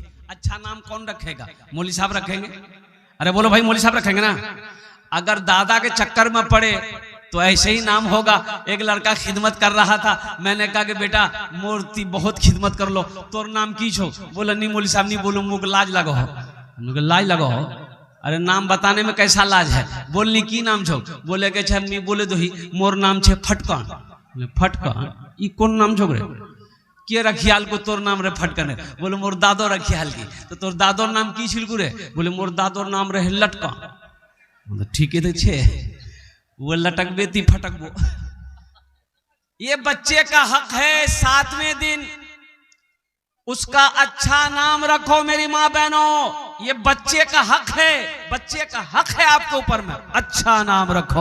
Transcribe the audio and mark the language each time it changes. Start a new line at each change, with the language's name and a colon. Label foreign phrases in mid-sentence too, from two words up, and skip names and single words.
Hindi: अच्छा नाम कौन रखेगा? मौली साहब रखेंगे? अरे बोलो भाई, मौली साहब रखेंगे ना। अगर दादा के चक्कर में पड़े तो ऐसे ही नाम होगा। एक लड़का खिदमत कर रहा था, मैंने कहा कि बेटा मूर्ति बहुत खिदमत कर लो,
Surjapuri: तोर नाम की छो?
Hindi: बोला नहीं मौली साहब, नहीं बोलो, मुझे लाज लगो हो। लाज लगो हो? अरे नाम बताने में कैसा लाज है?
Surjapuri: बोलनी की नाम छो? बोले के छे नहीं बोले दो ही, मोर नाम छे फटकन। फटकन ई कौन नाम छो रे? के रखियाल को तोर नाम रे फटकन? बोले मोर दादो रखियाल की। तो तोर दादोर नाम की छिलकू रे? बोले मोर दादोर नाम रहे लटकन। ठीक है, तो छे वो लटकबे ती फटकबो।
Hindi: ये बच्चे का हक है, 7वें दिन उसका अच्छा नाम रखो। मेरी माँ बहनों, ये बच्चे का हक है, बच्चे का हक है आपके ऊपर में अच्छा नाम रखो।